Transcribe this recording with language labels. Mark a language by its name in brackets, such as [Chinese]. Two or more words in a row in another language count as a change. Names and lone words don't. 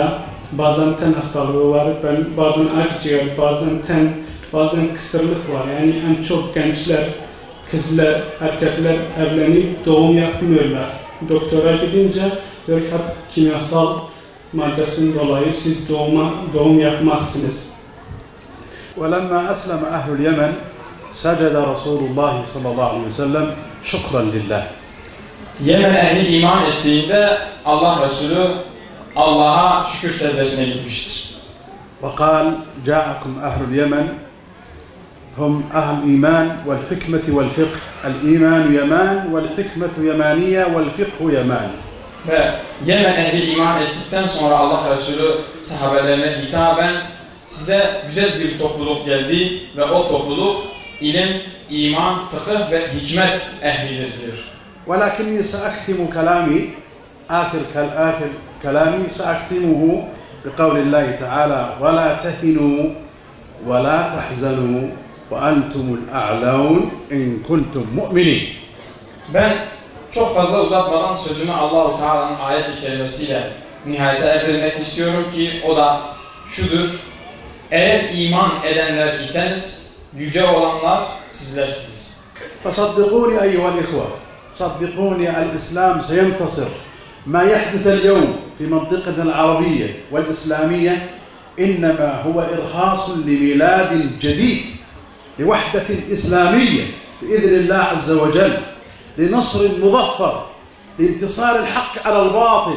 [Turkish] Bazen ten hastalığı var, bazen akciğer, bazen ten, bazen kısırlık var. Yani en çok gençler, kızlar, erkekler evlenip doğum yapmıyorlar. Doktora gidince diyor hep kimyasal maddesinden dolayı siz doğum yapmazsınız. [Arabic] ولما أسلم أهل اليمن سجد رسول الله صلى الله عليه وسلم شكرا لله. [Turkish] Yemen ehli iman ettiğinde Allah Resulü Allah'a şükür secdesine gitmiştir. [Arabic] وقال جاءكم أهل اليمن هم أهل الإيمان والحكمة والفقه. الإيمان يمان والحكمة يمانية والفقه يمان. [Turkish] Ve Yemen ehli iman ettikten sonra Allah Resulü sahabelerine hitaben size güzel bir topluluk geldi ve o topluluk ilim, iman, fıkıh ve hikmet ehlidir diyor. [Arabic] ولكني سأختم كلامي آخر كلامي سأختمه بقول الله تعالى ولا تهنوا ولا تحزنوا وأنتم الأعلون إن كنتم مؤمنين. [Turkish] Ben çok fazla uzatmadan sözümü [Arabic] الله تعالى'nın [Turkish] ayet-i kerimesiyle nihayete erdirmek istiyorum ki o da şudur. Eğer iman edenler iseniz yüce olanlar sizlersiniz. [Arabic] فصدقوني أيها الإخوة صدقوني الإسلام سينتصر. ما يحدث اليوم في منطقتنا العربية والإسلامية إنما هو إرهاص لميلاد جديد لوحدة إسلامية بإذن الله عز وجل لنصر مظفر لانتصار الحق على الباطل.